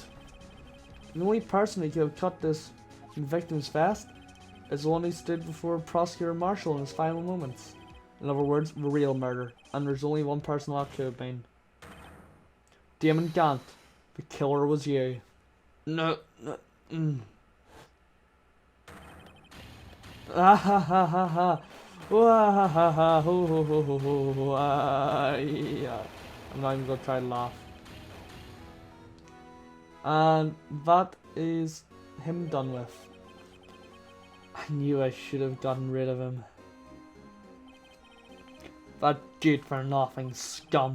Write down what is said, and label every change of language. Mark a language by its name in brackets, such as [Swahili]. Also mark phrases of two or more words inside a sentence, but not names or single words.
[English] The only person who could have cut this victim's vest is the one who stood before Prosecutor Marshall in his final moments. In other words, the real murder. And there's only one person that could have been. Damon Gant. The killer was you. No. Ah ha ha ha ha. Wah ha ha ha. Ho ho ho ho ho. Yeah. I'm not even gonna try to laugh. And that is him done with. I knew I should have gotten rid of him. That good for nothing scum.